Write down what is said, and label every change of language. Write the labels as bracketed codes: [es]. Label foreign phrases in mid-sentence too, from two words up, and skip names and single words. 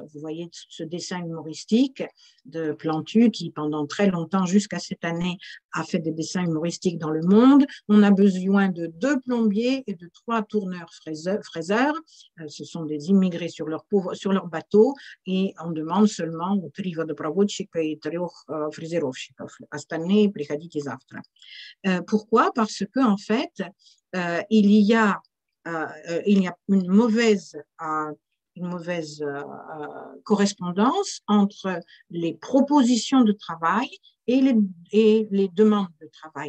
[fr] Vous voyez ce dessin humoristique de Plantu qui, pendant très longtemps, jusqu'à cette année, a fait des dessins humoristiques dans le monde. On a besoin de 2 plombiers et de 3 tourneurs fraiseurs. Ce sont des immigrés sur leur bateau et on demande seulement 3 [ru] водопроводчика и 3 фрезеровщиков. Остальные приходите завтра. [fr] Pourquoi? Parce que en fait, il y a une mauvaise correspondance entre les propositions de travail et les demandes de travail.